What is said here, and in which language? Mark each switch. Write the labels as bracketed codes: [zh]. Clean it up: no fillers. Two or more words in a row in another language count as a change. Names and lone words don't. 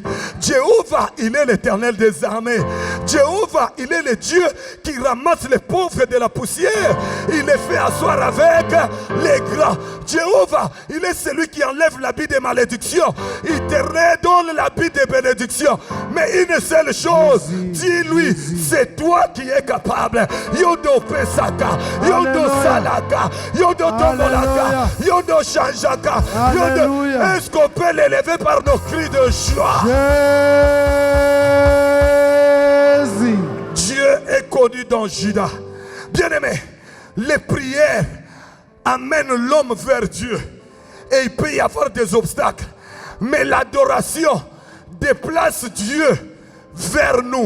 [fr] Jéhovah, il est l'Éternel des armées. Jéhovah, il est le Dieu qui ramasse les pauvres de la poussière. Il les fait asseoir avec les grands. Jéhovah, il est celui qui enlève l'habit de malédiction. Il te redonne l'habit de bénédiction. Mais une seule chose, dis-lui, c'est toi qui es capable. [ln] Yodo Pesaka, Yodo Salaka, Yodo Tomolaka, Yodo Shanjaka, Yodo. [fr] Est-ce qu'on peut l'élever par nos cris de joie? Dieu est connu dans Juda. Bien-aimé, les prières amènent l'homme vers Dieu. Et il peut y avoir des obstacles. Mais l'adoration déplace Dieu vers nous.